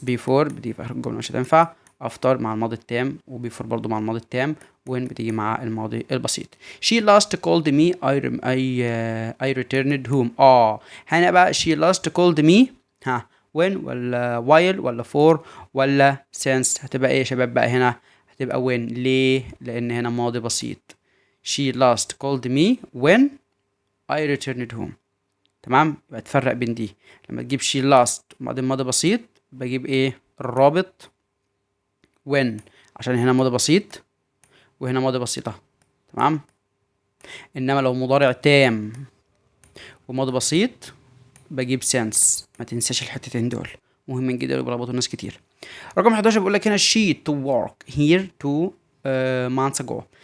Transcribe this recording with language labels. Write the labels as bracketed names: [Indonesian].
[Arabic] before بتيجي في آخر الجملة مش هتنفع. after مع الماضي التام، وبيفور برضو مع الماضي التام، when بتيجي مع الماضي البسيط. [English] she last called me. I returned home. [Arabic] هنا بقى [English] she last called me [Arabic] when ولا while ولا for ولا since؟ هتبقى ايه يا شباب بقى هنا؟ هتبقى when. ليه؟ لأن هنا ماضي بسيط. [English] she last called me when I returned home، [Arabic] تمام. يبقى تفرق بين دي، لما تجيب [English] she last [Arabic] وبعدين ماضي بسيط بجيب الرابط when، عشان هنا ماضي بسيط وهنا ماضي بسيطة، تمام. انما لو مضارع تام وماضي بسيط بجيب since. ما تنساش الحتتين دول مهمين جدا وبيربطوا الناس كتير. رقم 11 بيقول لك هنا [English] she to work here 2 months ago.